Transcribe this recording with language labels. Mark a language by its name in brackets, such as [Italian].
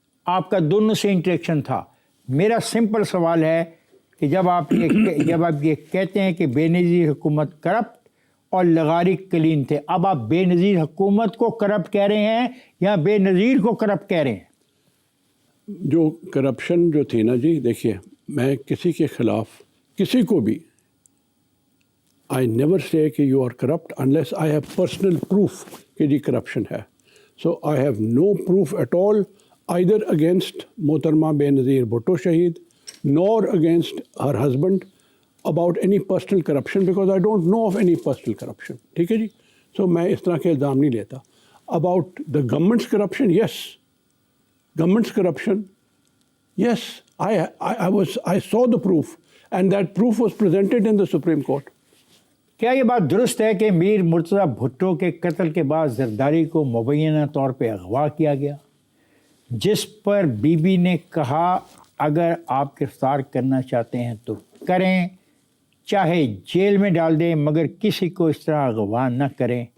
[Urdu] آپ کا دونوں سے انٹریکشن تھا. میرا سمپل سوال ہے کہ جب آپ یہ کہتے ہیں کہ بے نظیر حکومت کرپٹ اور لغاری کلین تھے, اب آپ بے نظیر حکومت کو کرپٹ کہہ رہے ہیں یا بے نظیر کو کرپٹ کہہ رہے ہیں؟ جو کرپشن جو تھی نا جی, دیکھیے میں کسی کے خلاف کسی کو بھی [English] I never سے [Urdu] کہ [English] you are corrupt unless I have personal proof [Urdu] کہ جی کرپشن ہے. [English] So I have no proof at all either against محترمہ Benazir Bhutto شہید nor against her husband about any personal corruption because I don't know of any personal corruption. [Urdu] ٹھیک ہے جی. سو میں اس طرح کے الزام نہیں لیتا. [English] About the government's corruption, yes. Government's corruption, yes. I saw the proof and that proof was presented in the Supreme Court. [Urdu] کیا یہ بات درست ہے کہ میر مرتضیٰ بھٹو کے قتل کے بعد زرداری کو مبینہ طور پہ اغوا کیا گیا, جس پر بی بی نے کہا اگر آپ گرفتار کرنا چاہتے ہیں تو کریں, چاہے جیل میں ڈال دیں مگر کسی کو اس طرح اغوا نہ کریں.